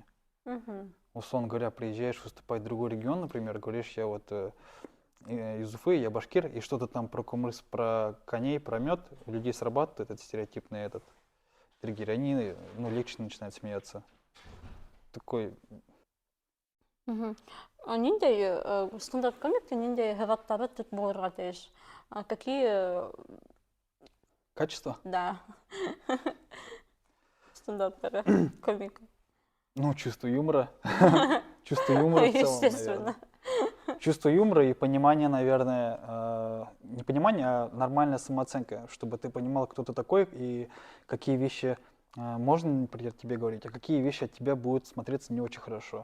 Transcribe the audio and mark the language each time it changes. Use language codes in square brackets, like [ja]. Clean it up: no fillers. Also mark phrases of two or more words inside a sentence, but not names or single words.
[ru] мгм, Условно говоря, приезжаешь выступать в другой регион, например, говоришь, я вот из Уфы, я башкир, и что-то там про кумыс, про коней, про мед, у людей срабатывает этот стереотипный этот триггер, они, ну, легче начинают смеяться. Такой мгм. [ba] Ниндей стендап-комикте ниндей хываттары түт булырга тиеш? [ru] Какие, качество. да, стендаперы, комик? Ну, чувство юмора. Чувство юмора в целом, наверное. Естественно. Чувство юмора и понимание, наверное, не понимание, а нормальная самооценка, чтобы ты понимал, кто ты такой и какие вещи можно, например, тебе говорить, а какие вещи от тебя будут смотреться не очень хорошо.